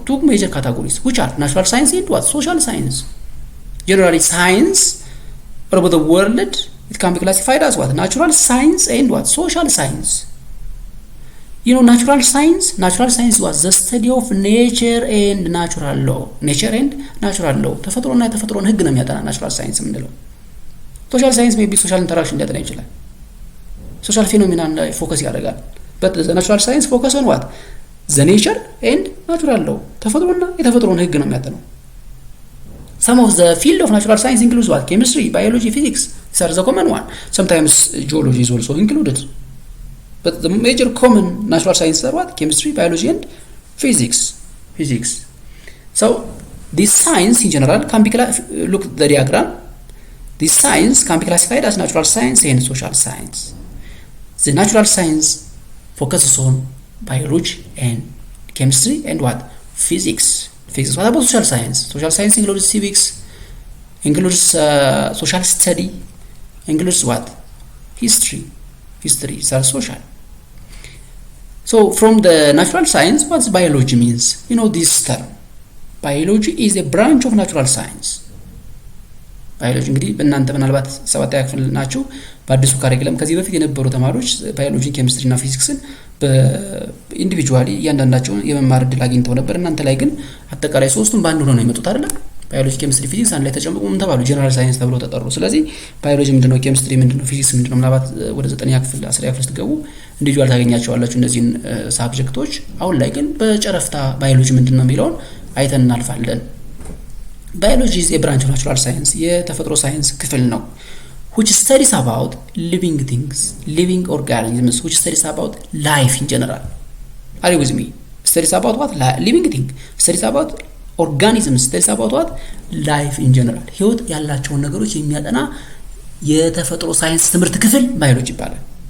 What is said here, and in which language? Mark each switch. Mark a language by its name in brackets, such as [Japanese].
[English] Two major categories, which are natural science and what? Social science. Generally, science all over the world, it can be classified as what? Natural science and what? Social science. You know, natural science was the study of nature and natural law. Nature and natural law. [Amharic] ተፈጥሮና የተፈጥሮን ህግ ነው የሚያጠና ናቹራል ሳይንስ የምንለው። ሶሻል ሳይንስ ሜቢ ሶሻል ኢንተራክሽን ሊያጠና ይችላል። ሶሻል ፊኖሚናን ላይ ፎከስ ያደርጋል። [English] but the natural science focus on what? the nature and natural law. [Amharic] ተፈጥሮና የተፈጥሮን ህግ ነው የሚያጠናው። [English] Some of the field of natural science includes what? Chemistry, biology, physics. These are the common one. Sometimes geology is also included. But the major common natural sciences are what? Chemistry, biology, and physics. So this science in general can be look at the diagram. This science can be classified as natural science and social science. The natural science focuses on biology and chemistry and what? Physics. What about social science? Social science includes civics, includes social study, includes what? History. Histories are social. So from the natural science, what biology means? You know this term. Biology is a branch of natural science. [Amharic] ባዮሎጂ እንግዲህ በእናንተ ምናልባት ሰባተኛ ክፍል ናችሁ በአዲሱ ካሪኩለም ከዚህ በፊት የነበሩ ተማሪዎች ባዮሎጂ ኬሚስትሪ እና ፊዚክስን በኢንዲቪጁዋሊ እያንዳንዳቸውን የመማር እድል አግኝተው ነበር። እናንተ ላይ ግን አጠቃላይ ሶስቱም በአንድ ሆነው ነው የመጡት አይደል? ባዮሎጂ ኬሚስትሪ ፊዚክስ አንድ ላይ ተጨምቆ ምን ተባሉ? ጀነራል ሳይንስ ተብሎ ተጠሩ። ስለዚህ ባዮሎጂ ምንድነው፣ ኬሚስትሪ ምንድነው፣ ፊዚክስ ምንድነው ምናልባት ወደ 9ኛ ክፍል 10ኛ ክፍል ስትገቡ ኢንዲቪጁዋል ታገኛቸዋላችሁ እነዚህን ሳብጀክቶች። አሁን ላይ ግን በጨረፍታ ባዮሎጂ ምንድነው የሚለውን አይተን እናልፋለን። [English] Biology is a branch of natural science. [Amharic] የተፈጥሮ ሳይንስ ክፍል ነው. [English] Which studies about living things, living organisms, which studies about life in general. Are you with me? Studies about what? Living thing. Studies about organisms. Studies about what? Life in general. [Amharic] ህይወት ያላቸውን ነገሮች የሚያጠና የተፈጥሮ ሳይንስ ትምህርት ክፍል ባዮሎጂ ይባላል.